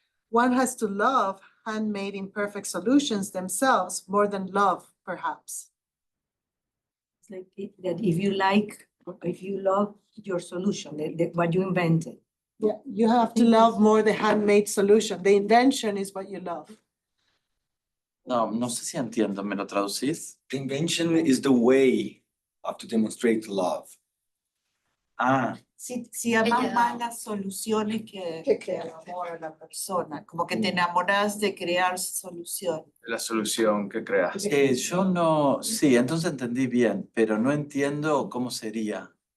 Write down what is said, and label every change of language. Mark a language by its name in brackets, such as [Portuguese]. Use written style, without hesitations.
[English] One has to love handmade imperfect solutions themselves more than love, perhaps. It's like that if you love your solution, what you invented. Yeah, you have to love more the handmade solution. The invention is what you love. [Spanish] No sé si entiendo, ¿me lo traducís? [English] The invention is the way to demonstrate love. Ah, [Spanish] Si amas más las soluciones que el amor a la persona, como que te enamoras de crear soluciones. La solución que creas. yo no, sí, entonces entendí bien, pero no entiendo cómo sería.